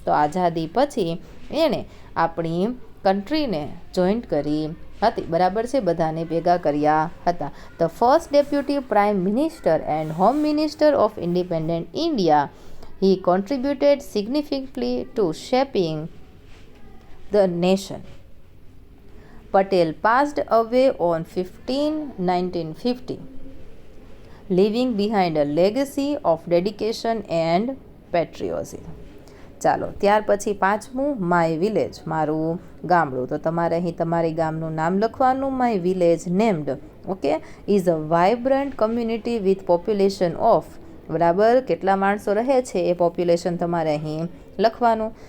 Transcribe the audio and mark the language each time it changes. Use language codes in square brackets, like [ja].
[gu] તો આઝાદી પછી એણે આપણી કન્ટ્રીને જોઈન્ટ કરી હતી, બરાબર છે, બધાને ભેગા કર્યા હતા. [en] The first deputy prime minister and home minister of independent India, he contributed significantly to shaping the nation. Patel passed away on 15/1950, leaving behind a legacy of dedication and patriotism. [gu] ચાલો, ત્યાર પછી પાંચમું [en] my village, [gu] મારું ગામડું. તો તમારે અહીં તમારી ગામનું નામ લખવાનું. [en] my village named, [gu] okay, [en] is a vibrant community with population of, [gu] બરાબર, કેટલા માણસો રહે છે એ પોપ્યુલેશન તમારે અહીં લખવાનું.